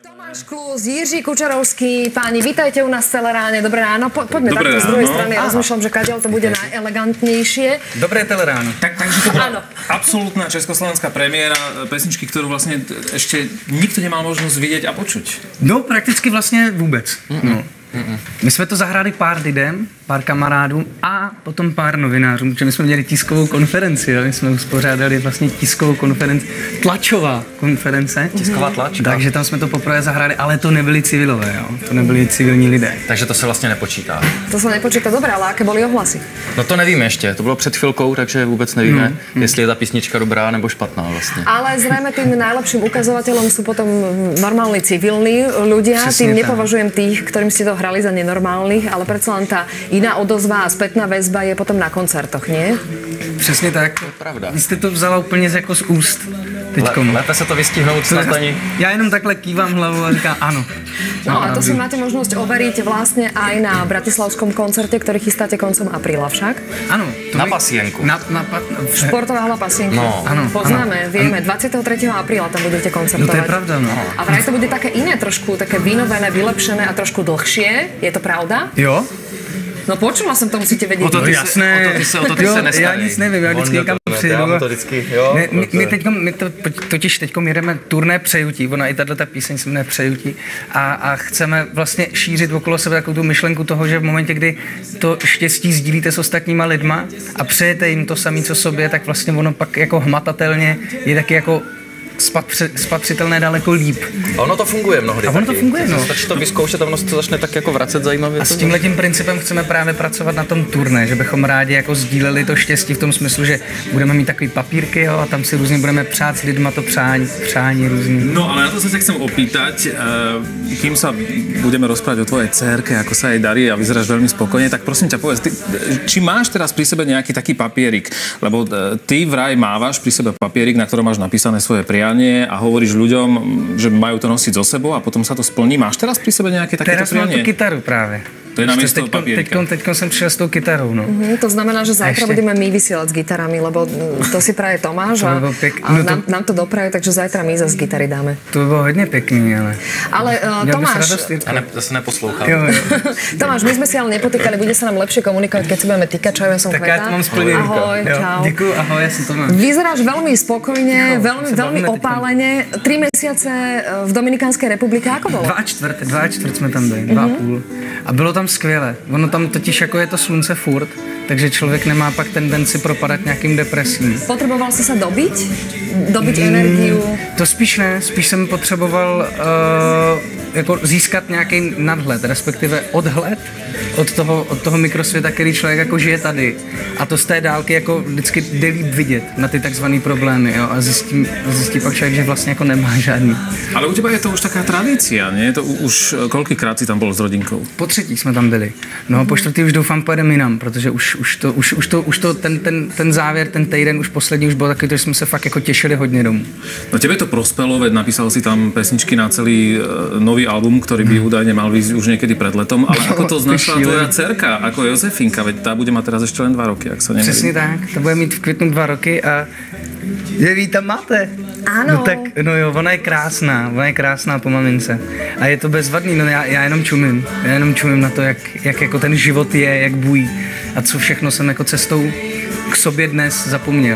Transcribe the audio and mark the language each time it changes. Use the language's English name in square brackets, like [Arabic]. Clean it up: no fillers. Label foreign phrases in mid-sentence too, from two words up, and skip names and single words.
[Slovak] Tomáš Klus, Jiří Kučerovský, páni, vítajte u nás celé ráne. Dobré ráno, poďme takto z druhej strany. Rozmýšľam, že kadiaľ to bude najelegantnejšie. Dobré teleráno. Takže to bola absolútna československá premiéra pesničky, ktorú vlastne ešte nikto nemal možnosť vidieť a počuť. [Czech] No, prakticky vlastně vůbec. No. My jsme to zahráli pár lidem, pár kamarádům a potom pár novinářům, protože my jsme měli tiskovou konferenci, jo? My jsme uspořádali vlastně tiskovou konferenci, tlačová konference. Tisková tlačka. Takže tam jsme to poprvé zahráli, ale to nebyli civilové, jo? To nebyli civilní lidé. Takže to se vlastně nepočítá. To se nepočítá, [Slovak] dobré, ale aké boli ohlasy? [Czech] No to nevíme ještě, to bylo před chvilkou, takže vůbec nevíme, jestli je ta písnička dobrá nebo špatná vlastně. [Slovak] Ale zrejme tým najlepším ukazovateľom sú potom normálni civilní ľudia. [Czech] Přesně [Slovak] tým [Czech] tak. [Slovak] nepovažujem tých, ktorým ste to hrali za nenormálnych, ale predsa len tá iná odozva a spätná väzba je potom na koncertoch, nie? [Czech] Přesně tak. To je pravda. Vy jste to vzala úplně jako z úst. Teďkom. Lépe se to vystihnout snad ani. Já jenom takhle kývám hlavou a říkám ano. [Slovak] No a to si máte možnosť overiť vlastne aj na bratislavskom koncerte, ktorý chystáte koncom apríla však. [Czech] Ano. [Slovak] Na pasienku. Športová hala Pasienky. No. Ano, poznáme, vieme, 23. apríla tam budete koncertovať. [Czech] No to je pravda, no. [Slovak] A vraj to bude také iné trošku, také vynovené, vylepšené a trošku dlhšie. Je to pravda? [Czech] Jo. [Slovak] No počula som, to musíte vedieť. [Czech] O to ty se nestarej. Já nic nevím, já vždycky někam přijedu. My totiž teďkom jedeme turné Přejutí, ona i tato píseň se jmenuje Přejutí a chceme vlastně šířit okolo sebe takovou tu myšlenku toho, že v momentě, kdy to štěstí sdílíte s ostatníma lidma a přejete jim to samé, co sobě, tak vlastně ono pak jako hmatatelně je taky jako spatřitelné daleko líp. A ono to funguje mnohdy. A ono to funguje, no. Stačí to vyzkoušet a ono se to začne tak jako vracet zajímavě. A s tímhletím principem chceme právě pracovat na tom turné, že bychom rádi jako sdíleli to štěstí v tom smyslu, že budeme mít takový papírky, jo, a tam si různě budeme přát s lidma to přání různý. [Slovak] No ale na to sa sa chcem opýtať, kým sa budeme rozprávať o tvojej dcérke, ako sa jej darí a vyzeráš veľmi spokojne, tak prosím ťa povedz, či máš teraz pri sebe nejaký taký papierik, lebo ty vraj mávaš pri sebe papierik, na ktorom máš napísané svoje prianie a hovoríš ľuďom, že majú to nosiť so sebou a potom sa to splní. Máš teraz pri sebe nejaké takéto teraz mám prianie? [Czech] tu kytaru právě. [Slovak] To je namiesto papierika. [Czech] Teďkom jsem přišel s tou kytarou, no. [Slovak] To znamená, že zajtra budeme my vysielať s gitarami, lebo to si praje Tomáš a nám to dopraje, takže zajtra my zase gitary dáme. [Czech] To by bylo hodně pěkný, ale... [Slovak] Ale Tomáš... [Czech] Zase neposlouchám. Jo. [Slovak] Tomáš, my sme si ale nepotýkali, bude sa nám lepšie komunikovať, keď si budeme týkať. Čau, ja som [Czech] Tak [Slovak] Kveta. [Czech] já to mám splněný. [Slovak] Ahoj, čau. [Czech] Děkuju, ahoj, já jsem Tomáš. [Slovak] Vyzeráš veľmi spokojne, veľmi opálene. 3 mesiace v Dominikánskej republike, ako bolo? [Czech] 2,25 jsme tam byli, 2,5. A bylo tam skvěle. Ono tam totiž jako je to slunce furt, takže člověk nemá pak tendenci propadat nějakým depresím. [Slovak] Potreboval si sa dobiť energiu? [Czech] To spíš ne, spíš jsem potřeboval jako získat nějaký nadhled, respektive odhled od toho mikrosvěta, který člověk jako žije tady. A to z té dálky jako vždycky jde líp vidět na ty takzvané problémy, jo? A zjistí pak člověk, že vlastně jako nemá žádný. [Slovak] Ale u teba je to už taká tradícia, nie? To už koľkýkrát si tam bol s rodinkou? [Czech] Po třetí jsme tam byli. No po čtvrtý už doufám pojedeme jinam, protože už to ten závěr, ten týden už poslední už byl takový, že jsme se fakt jako těšili hodně domů. [Slovak] No tebe to prospelo, veď napísal si tam pesničky na celý nový album, ktorý by údajne mal vyjsť už niekedy pred letom, ale ako to znašla tvoja dcerka, ako Jozefinka, veď tá bude mať teraz ešte len 2 roky, ak sa nemýlim. [Czech] Přesně tak, ta bude mít v květnu 2 roky a je ví, tam máte. [Slovak] Áno. [Czech] No tak, no jo, ona je krásná po mamince. A je to bezvadný, no já jenom čumím na to, jak jako ten život je, jak bují a co všechno jsem jako cestou k sobě dnes zapomněl.